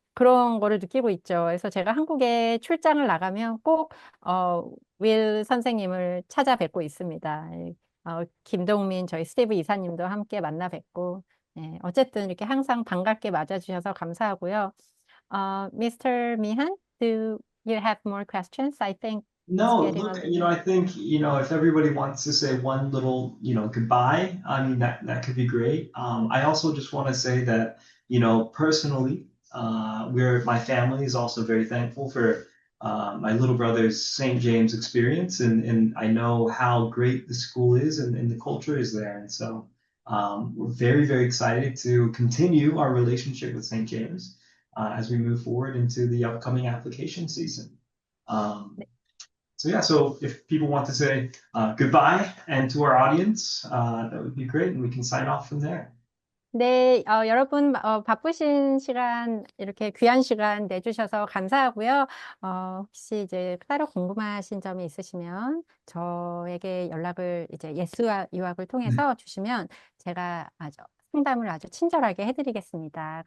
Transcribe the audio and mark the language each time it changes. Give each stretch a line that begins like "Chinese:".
Korean: 그런 거를 느끼고 있죠. 그래서 제가 한국에 출장을 나가면 꼭, 윌 선생님을 찾아뵙고 있습니다. 김동민, 저희 스티브 이사님도 함께 만나 뵙고, 네, 어쨌든 이렇게 항상 반갑게 맞아주셔서 감사하고요.
English: Mr. Mihan, do you have more questions? I think No, getting look, on. I think, if everybody wants to say one little, goodbye, I mean, that could be great. I also just want to say that, personally, my family is also very thankful for my little brother's St. James experience, and I know how great the school is and the culture is there. And so we're very, very excited to continue our relationship with St. James as we move forward into the upcoming application season. So yeah, so if people want to say goodbye and to our audience, that would be great, and we can sign off from there.
Korean: 네, 여러분 바쁘신 시간 이렇게 귀한 시간 내주셔서 감사하고요. 혹시 이제 따로 궁금하신 점이 있으시면 저에게 연락을 이제 예스와 유학을 통해서 주시면 제가 상담을 아주 친절하게 해드리겠습니다.